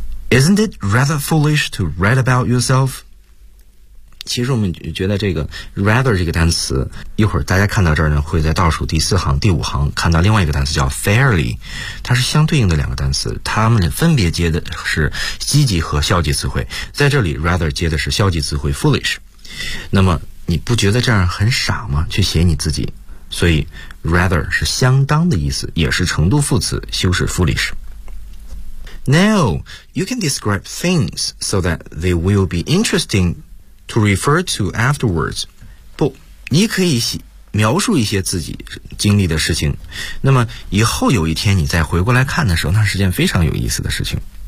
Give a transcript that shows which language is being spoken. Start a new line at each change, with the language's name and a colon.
English: Isn't it rather foolish to write about yourself?
Chinese: 其实我们觉得这个 rather 这个单词，一会儿大家看到这儿呢，会在倒数第四行、第五行看到另外一个单词叫 fairly， 它是相对应的两个单词，它们分别接的是积极和消极词汇。在这里 rather 接的是消极词汇 foolish。那么你不觉得这样很傻吗？去写你自己。所以 rather 是相当的意思，也是程度副词，修饰 foolish。
English: Now, you can describe things so that they will be interesting to refer to afterwards.
Chinese: 不，你可以描述一些自己经历的事情，那么以后有一天你再回过来看的时候，那是件非常有意思的事情。